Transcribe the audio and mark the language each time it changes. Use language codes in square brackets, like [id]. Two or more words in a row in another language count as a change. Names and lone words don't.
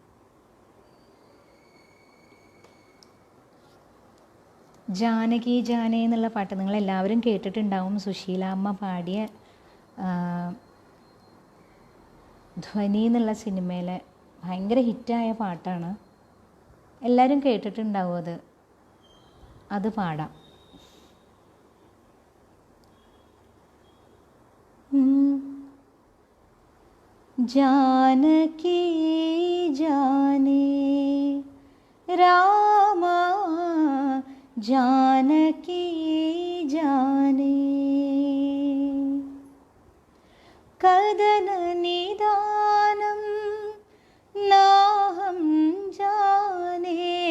[ml] ജാനകി ജാനേ എന്നുള്ള പാട്ട് നിങ്ങളെല്ലാവരും കേട്ടിട്ടുണ്ടാവും. സുശീലാമ്മ പാടിയ ധ്വനി എന്നുള്ള സിനിമയിലെ ഭയങ്കര ഹിറ്റായ പാട്ടാണ്. എല്ലാവരും കേട്ടിട്ടുണ്ടാവും അത് പാടാം. [sa] जानकी जाने रामा जानकी जाने कदन निदानं नाहं जाने